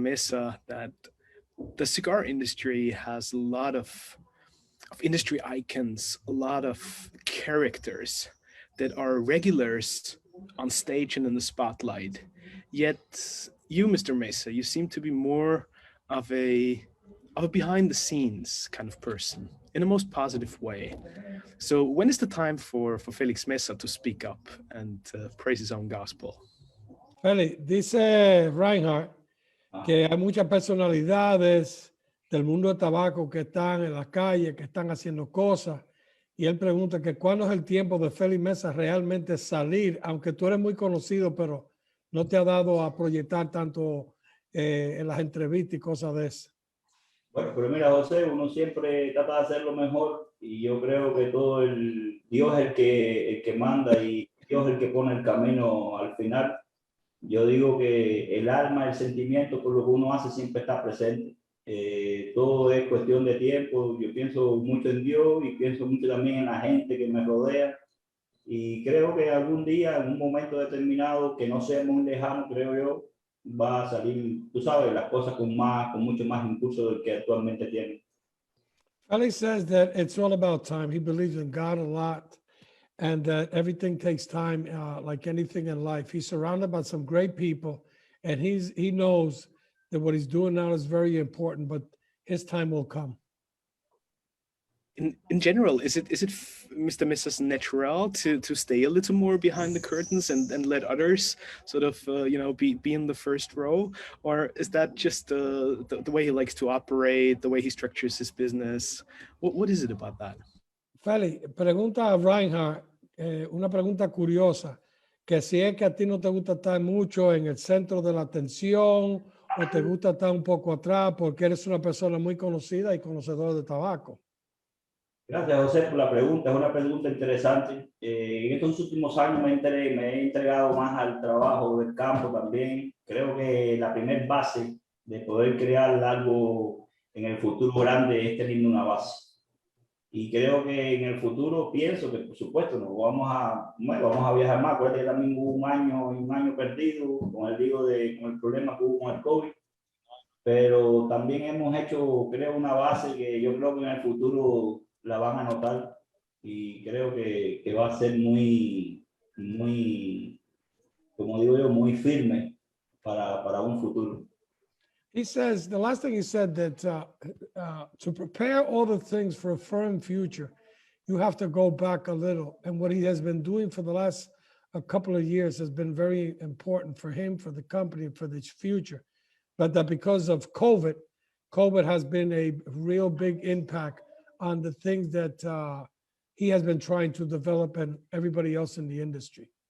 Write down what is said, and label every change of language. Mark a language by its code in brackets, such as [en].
[en] Mesa, that the cigar industry has a lot of industry icons, a lot of characters that are regulars on stage and in the spotlight. Yet you, Mr. Mesa, you seem to be more of a behind the scenes kind of person, in a most positive way. So when is the time for Felix Mesa to speak up and praise his own gospel? [es] Feli, dice Reinhard que hay muchas personalidades del mundo del tabaco que están en las calles, que están haciendo cosas, y él pregunta que cuándo es el tiempo de Felix Mesa realmente salir, aunque tú eres muy conocido, pero no te ha dado a proyectar tanto en las entrevistas y cosas de eso. Bueno, pero mira, José, uno siempre trata de hacerlo mejor, y yo creo que Dios es el que manda, y Dios es el que pone el camino al final. Yo digo que el alma, el sentimiento por lo que uno hace siempre está presente. Todo es cuestión de tiempo. Yo pienso mucho en Dios y pienso mucho también en la gente que me rodea, y creo que algún día, en un momento determinado que no sea muy lejano, creo yo, va a salir, tú sabes, las cosas con mucho más impulso del que actualmente tiene. [en] Felix says that it's all about time. He believes in God a lot, and that everything takes time, like anything in life. He's surrounded by some great people, and he knows that what he's doing now is very important, but his time will come. In general, is it Mr. Mesa's natural to stay a little more behind the curtains and let others sort of be in the first row, or is that just the way he likes to operate, the way he structures his business? What is it about that? [es] Feli, pregunta a Reinhard una pregunta curiosa, que si es que a ti no te gusta estar mucho en el centro de la atención, o te gusta estar un poco atrás porque eres una persona muy conocida y conocedor de tabaco. Gracias, José, por la pregunta. Es una pregunta interesante. En estos últimos años me he entregado más al trabajo del campo también. Creo que la primer base de poder crear algo en el futuro grande es tener una base. Y creo que en el futuro pienso que, por supuesto, vamos a viajar más. Acuérdate que también hubo un año perdido con el problema que hubo con el COVID. Pero también hemos hecho, creo, una base que yo creo que en el futuro la van a notar, y creo que va a ser muy, como digo yo, muy firme para un futuro. [en] He says, the last thing he said, that to prepare all the things for a firm future, you have to go back a little. And what he has been doing for the last a couple of years has been very important for him, for the company, for the future. But that because of COVID has been a real big impact on the things that he has been trying to develop and everybody else in the industry.